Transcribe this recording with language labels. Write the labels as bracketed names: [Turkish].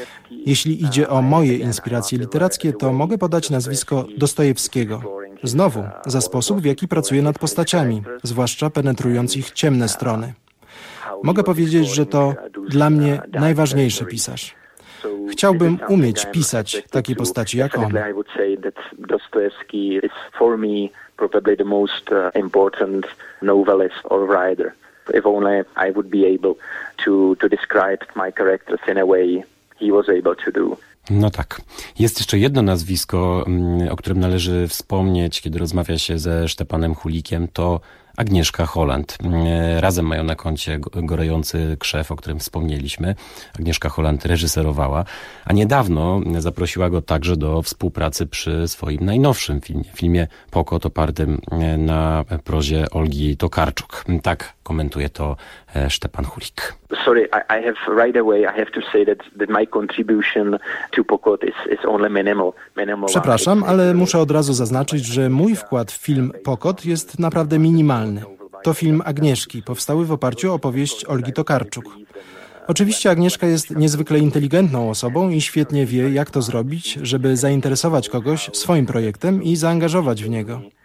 [Polish] Jeśli idzie o moje inspiracje literackie, to mogę podać nazwisko Dostojewskiego. Znowu, za sposób, w jaki pracuję nad postaciami, zwłaszcza penetrując ich ciemne strony. Mogę powiedzieć, że to dla mnie najważniejszy pisarz. Chciałbym umieć pisać takie postaci jak on. [English] I would say that Dostoevsky is for me probably the most important novelist or writer. If only I would be able to describe my characters in a way he was able to do. [Polish] No tak. Jest jeszcze jedno nazwisko, o którym należy wspomnieć, kiedy rozmawia się ze Stepanem Hulikiem, to Agnieszka Holland. Razem mają na koncie gorejący krzew, o którym wspomnieliśmy. Agnieszka Holland reżyserowała, a niedawno zaprosiła go także do współpracy przy swoim najnowszym filmie. Filmie Pokot opartym na prozie Olgi Tokarczuk. Tak komentuje to Stepan Hulik. [English] Sorry, I have right away, I have to say that my contribution to Pokot is only minimal. [Polish] Przepraszam, ale muszę od razu zaznaczyć, że mój wkład w film Pokot jest naprawdę minimalny. To film Agnieszki, powstały w oparciu o powieść Olgi Tokarczuk. Oczywiście Agnieszka jest niezwykle inteligentną osobą i świetnie wie, jak to zrobić, żeby zainteresować kogoś swoim projektem i zaangażować w niego.